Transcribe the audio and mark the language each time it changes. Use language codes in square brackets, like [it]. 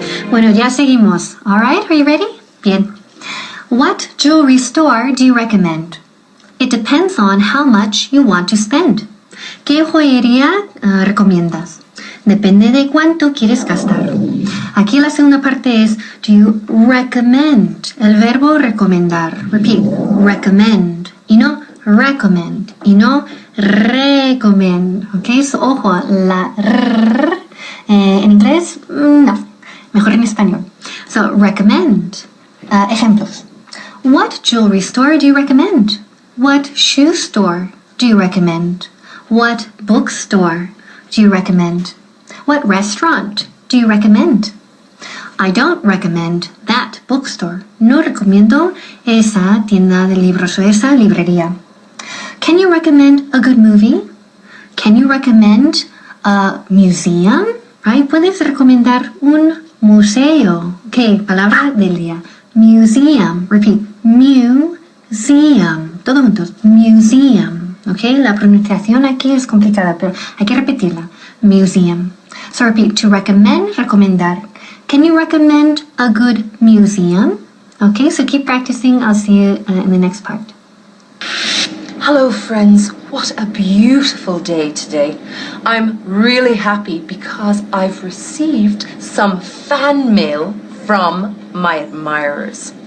[es] Bueno, ya seguimos. [en] All right, are you ready? [es] Bien. [en] What jewelry store do you recommend? It depends on how much you want to spend. [es] ¿Qué joyería recomiendas? Depende de cuánto quieres gastar. Aquí la segunda parte es, [en] do you recommend? [es] El verbo recomendar. [en] Repeat, recommend. [es] Y no recommend. Y no recommend. Ok, so, ojo, la r en inglés, no. Mejor en español. [en] So, recommend. [es] Ejemplos. [en] What jewelry store do you recommend? What shoe store do you recommend? What bookstore do you recommend? What restaurant do you recommend? I don't recommend that bookstore. [es] No recomiendo esa tienda de libros o esa librería. [en] Can you recommend a good movie? Can you recommend a museum? Right? [es] Puedes recomendar un museo. Okay, palabra del día. [en] Museum. Repeat. Museum. [es] Todos juntos. [en] Museum. [es] Okay, la pronunciación aquí es complicada, pero hay que repetirla. [en] Museum. So repeat. To recommend, recomendar. Can you recommend a good museum? Okay, so keep practicing. I'll see you in the next part. Hello friends, what a beautiful day today. I'm really happy because I've received some fan mail from my admirers.